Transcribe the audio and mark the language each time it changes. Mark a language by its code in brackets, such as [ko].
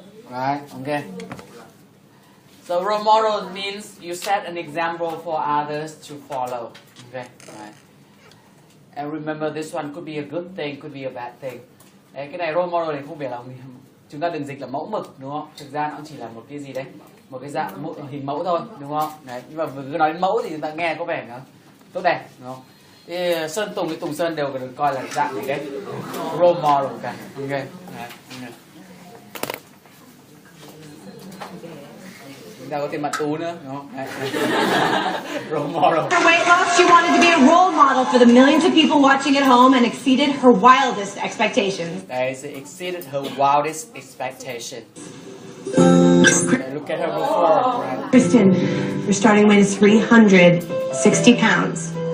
[en] Right, okay. So role model means you set an example for others to follow. Okay, right. And remember this one could be a good thing, could be a bad thing. [vi] Đấy, cái này role model này không phải là chúng ta đừng dịch là mẫu mực, đúng không? Thực ra nó chỉ là một cái gì đấy, một cái dạng hình mẫu thôi, đúng không? Đấy, nhưng mà cứ nói đến mẫu thì chúng ta nghe có vẻ nó tốt đẹp, đúng không? Thì Sơn Tùng với Tùng Sơn đều được coi là dạng gì đấy, role model cả. Ok. Đấy, okay. Chúng ta có thêm mặt Tú nữa, đúng không? [en] Role model. Her weight loss, she wanted to be a role model for the millions of people watching at home and exceeded her wildest expectations. They exceeded her wildest expectations. Look at her before. Right? Kristen, your starting weight is 360 pounds.